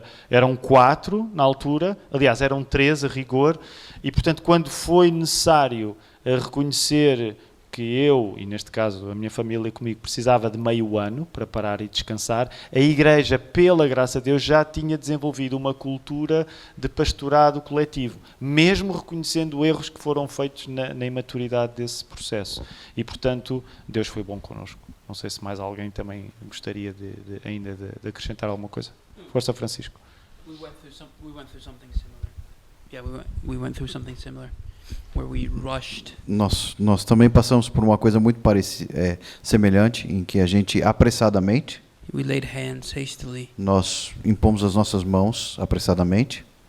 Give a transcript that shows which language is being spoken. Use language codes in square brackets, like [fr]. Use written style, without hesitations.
[pt] eram 4 na altura, aliás, eram 3 a rigor, e, portanto, quando foi necessário reconhecer que eu, e neste caso a minha família comigo, precisava de meio ano para parar e descansar, a Igreja, pela graça de Deus, já tinha desenvolvido uma cultura de pastorado coletivo, mesmo reconhecendo erros que foram feitos na imaturidade desse processo. E, portanto, Deus foi bom connosco. Não sei se mais alguém também gostaria ainda de acrescentar alguma coisa. Força, Francisco. [en] We went through something similar. Yeah, we went through something similar. Where we rushed. [pt] Nós também passamos por uma coisa muito semelhante, em que a gente apressadamente [en] We laid hands hastily, [pt] nós impomos as nossas mãos apressadamente